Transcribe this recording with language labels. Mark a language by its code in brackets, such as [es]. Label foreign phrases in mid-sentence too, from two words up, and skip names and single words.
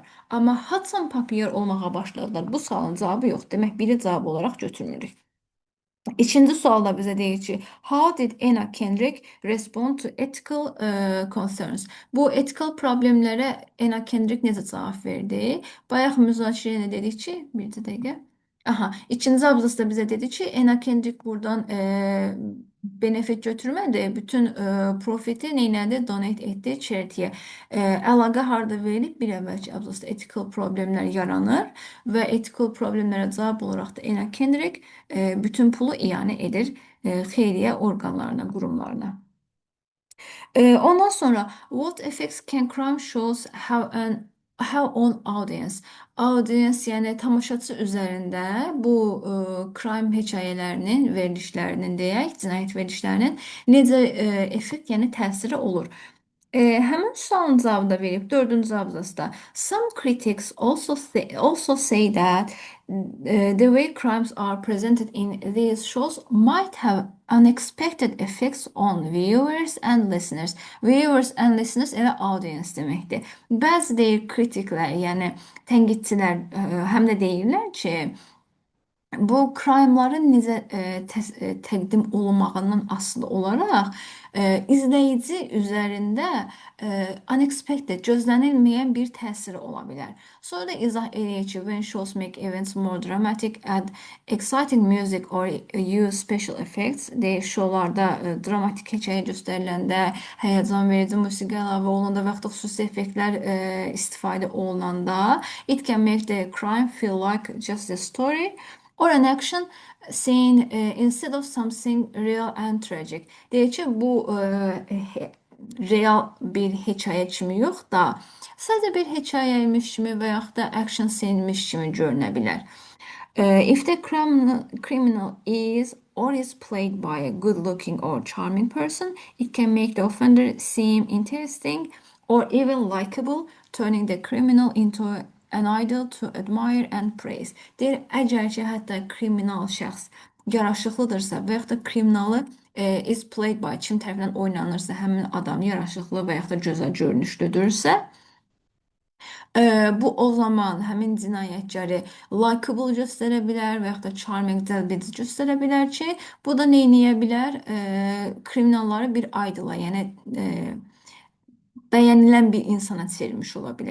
[az] Amma haçan populyar olmağa başladılar? Bu sualın cavabı yox. Demək, biri cavab olaraq götürmürük. İkinci sualda bizə deyir ki, [en] how did Anna Kendrick respond to ethical concerns? [az] Bu ethical problemlərə Anna Kendrick necə cavab verdi? Bayaq müzakirədə dedik ki, bir dəqiqə. Aha, ikinci abzasda bizə dedi ki, Anna Kendrick buradan benefit götürmədi, bütün profiti neynədi? Donate etdi charity'yə. Əlaqə harda verilib? Bir əvvəlki abzasda ethical problemlər yaranır və ethical problemlərə cavab olaraq da Anna Kendrick bütün pulu iyanə edir xeyriyyə orqanlarına, qurumlarına. Ondan sonra [en] what effects can crime shows have an Have on audience. [az] Audience yəni tamaşaçı üzərində bu crime hekayələrinin, verilişlərinin deyək, cinayət verilişlərinin necə effekt, yəni təsiri olur. Həmin sualın cavabı da verib, dördüncü abzasda. [en] Some critics also say that the way crimes are presented in these shows might have unexpected effects on viewers and listeners. Viewers and listeners [az] elə audience deməkdir. Bəzi deyir kritiklər, yəni tənqidçilər həm də deyirlər ki, bu crime'ların necə təqdim olunmağından asılı olaraq izləyici üzərində unexpected, gözlənilməyən bir təsiri ola bilər. Sonra da izah eləyir ki, [en] when shows make events more dramatic, add exciting music or use special effects, [az] deyir, şovlarda dramatik hekayə göstəriləndə, həyəcan verici musiqi əlavə olunanda və yaxud da xüsusi effektlər istifadə olunanda, [en] it can make the crime feel like just a story or an action scene instead of something real and tragic. [az] Deyir ki, bu real bir hekayə kimi yox da, sadəcə bir hekayəymiş kimi və yaxud da [en] action scenemiş [az] kimi görünə bilər. [en] If the criminal is or is played by a good-looking or charming person, it can make the offender seem interesting or even likable, turning the criminal into an idol to admire and praise. [az] Deyir, əgər ki, hətta kriminal şəxs yaraşıqlıdırsa və yaxud da kriminalı [en] is played by [az] kim tərəfindən oynanırsa, həmin adam yaraşıqlı və yaxud da gözəl görünüşlüdürsə, bu o zaman həmin cinayətkarı likable göstərə bilər və yaxud da charming, cəlbedici göstərə bilər ki, bu da nə edə bilər? Kriminalları bir idola, yəni bəyənilən bir insana çevirmiş ola bilər.